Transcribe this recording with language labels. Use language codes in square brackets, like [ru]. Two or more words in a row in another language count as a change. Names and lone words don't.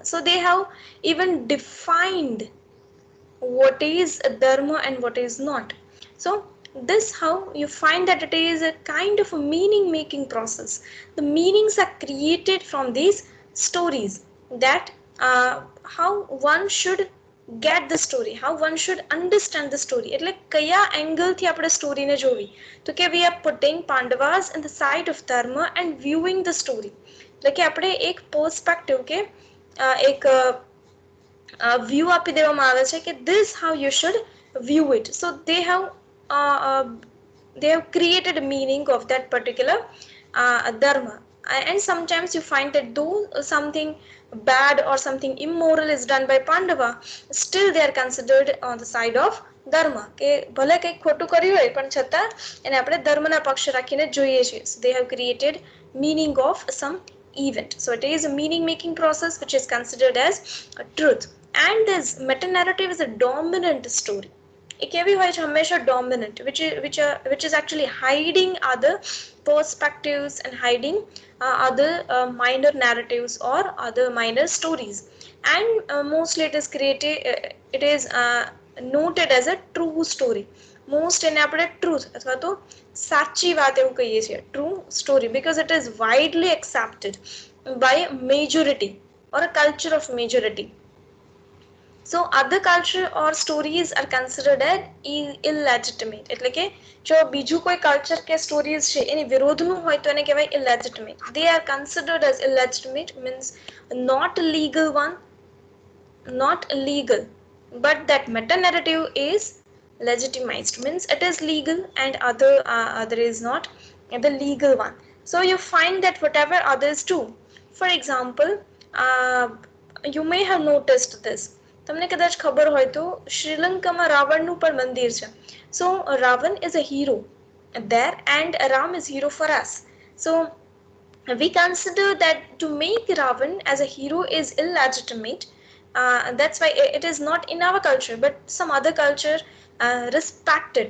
[en] So they have even defined what is dharma and what is not. So this how you find that it is a kind of a meaning making process. The meanings are created from these stories, that how one should get the story, how one should understand the story. [gu] એટલે કયા angle થી આપણે story ને જોવી, તો કે [en] we are putting Pandavas in the side of dharma and viewing the story. [gu] એટલે કે આપણે એક perspective કે એક view આપી દેવામાં આવે છે કે [en] this how you should view it. So they have created a meaning of that particular dharma. And sometimes you find that though something bad or something immoral is done by Pandava, still they are considered on the side of dharma. [gu] કે ભલે કંઈક ખોટું કર્યું હોય પણ છતાં એને આપણે ધર્મના પક્ષ રાખીને જોઈએ છીએ. [en] So they have created meaning of some event. So it is a meaning making process which is considered as a truth. And this meta narrative is a dominant story. It can be हमेशा dominant, which is actually hiding other perspectives and hiding other minor narratives or other minor stories. And mostly it is created, it is noted as a true story. [gu] Most એને આપણે truth અથવા તો સાચી વાત એવું કહીએ છીએ, [en] true story, because it is widely accepted by majority or a culture of majority. So other culture or stories are considered as illegitimate. [gu] એટલે કે જો બીજું કોઈ culture કે stories છે એની વિરોધનું હોય તો એને કહેવાય illegitimate. [en] They are considered as illegitimate, means not legal one, not legal. But that meta narrative is legitimized, means it is legal, and other is not the legal one. So you find that whatever others do, for example, you may have noticed this. [gu] તમને કદાચ ખબર હોય તો શ્રીલંકામાં રાવણનું પણ મંદિર છે. [en] So Ravan is a hero there, and Ram is hero for us. So we consider that to make Ravan as a hero is illegitimate. That's why it is not in our culture, but some other culture respect it.